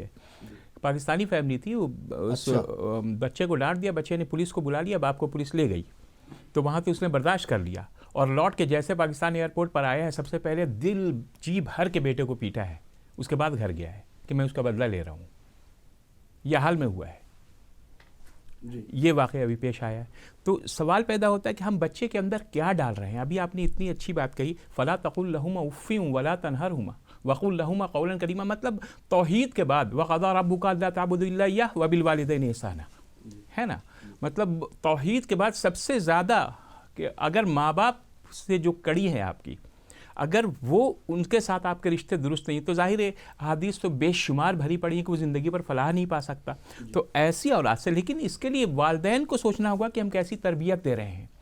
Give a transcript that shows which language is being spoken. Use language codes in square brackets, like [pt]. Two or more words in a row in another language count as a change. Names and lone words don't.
[ur] پاکستانی فیملی تھی، وہ اس بچے کو ڈانٹ دیا، بچے نے پولیس کو بلا لیا، باپ کو پولیس لے گئی، تو وہاں تو اس نے برداشت کر لیا، اور لوٹ کے جیسے پاکستان ایئرپورٹ پر آیا ہے، سب سے پہلے دل جی بھر کے بیٹے کو پیٹا ہے، اس کے بعد گھر گیا ہے کہ میں اس کا بدلہ لے رہا ہوں. یہ حال میں ہوا ہے، یہ واقعہ ابھی پیش آیا ہے. تو سوال پیدا ہوتا ہے کہ ہم بچے کے اندر کیا ڈال رہے ہیں. ابھی آپ نے اتنی اچھی بات کہی، [ar] فلا تقل لہما اف ولا تنہرہما، وقل لهما قولا كريما, [ur] مطلب توحید کے بعد [ar] وقضى ربك ألا تعبدوا إلا إياه وبالوالدين إحسانا, [ur] ہے نا. مطلب توحید کے بعد سب سے زیادہ کہ اگر ماں باپ سے جو کڑی ہے آپ کی، اگر وہ ان کے ساتھ آپ کے رشتے درست نہیں تو ظاہر ہے حدیث تو بے شمار بھری پڑی ہے کہ وہ زندگی پر فلاح نہیں پا سکتا. تو ایسی اولاد سے، لیکن اس کے لیے والدین کو سوچنا ہوگا کہ ہم کیسی تربیت دے رہے ہیں.